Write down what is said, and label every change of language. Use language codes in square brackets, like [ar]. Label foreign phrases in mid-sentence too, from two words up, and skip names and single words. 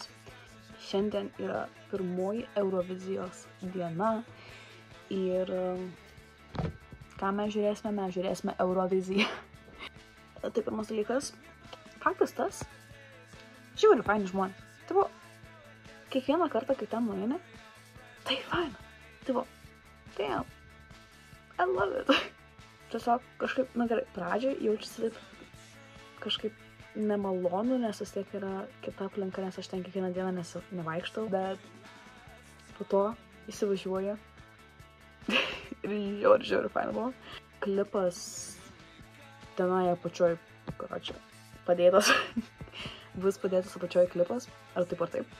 [lt] Šiandien yra pirmoji Eurovizijos diena ir ką mes žiūrėsime Euroviziją. Tai pirmas dalykas, faktas tas, žiūri faini žmonės. Tai buvo, kiekvieną kartą, kai ten nueini, tai faina. Tai buvo, [en] damn, I love it. [lt] Tiesiog kažkaip, na gerai, pradžioj jaučiasi taip kažkaip nemalonu, nes vis tiek yra kita aplinka, nes aš ten kiekvieną dieną nevaikštau, bet po to įsivažiuoju ir žiūri faina buvo. Klipas tenai apačioj, padėtas, bus padėtas apačioj klipas, ar taip.